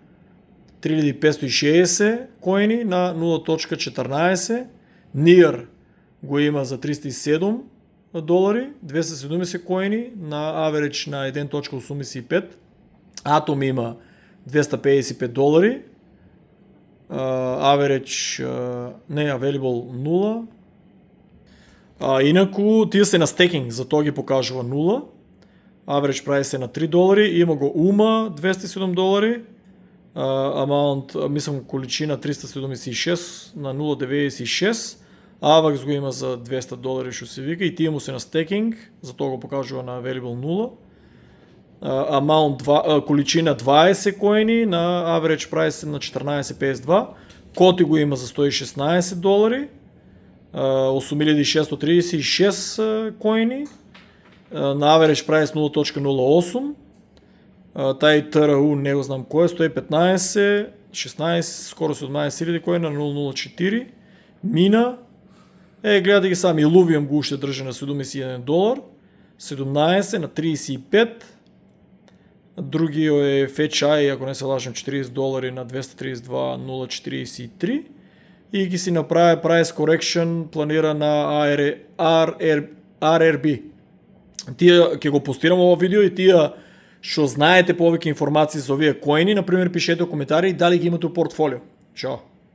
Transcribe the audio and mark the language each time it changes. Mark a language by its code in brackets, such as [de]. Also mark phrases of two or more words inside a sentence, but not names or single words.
[mk] 3560 коини на 0.14, NEAR го има за $307, 270 коини на average на 1.85, Atom има $255, average не available 0. Инаку тие се на стекинг, за тоа ги покажува 0. [en] Average price [mk] е на $3, има го UMA $207, amount, мислам количина 376 на 0.96, AVAX го има за $200 што се вика и тие му се на стекинг, за тоа го покажува на available 0. Amount количина 20 коини на [en] average price [mk] на 14.52, Коти го има за $116, 8636 коини на [en] average price [mk] 0.08, тај ТРУ не го знам кој е, 115, 16, скоро 17 000 коини на 0.04, Мина, гледате ги сами, Illuvium го уште држи на $71, 17 на 35, другиот е FetchEye, ако не се лажам, $40 на 232.043 и ги си направи [en] price correction, [mk] планира на RRB. Тие ќе го постирам ова видео и тие што знаете повеќе информации за овие коини, например, пишете коментари дали ги имате у портфолио. Чао!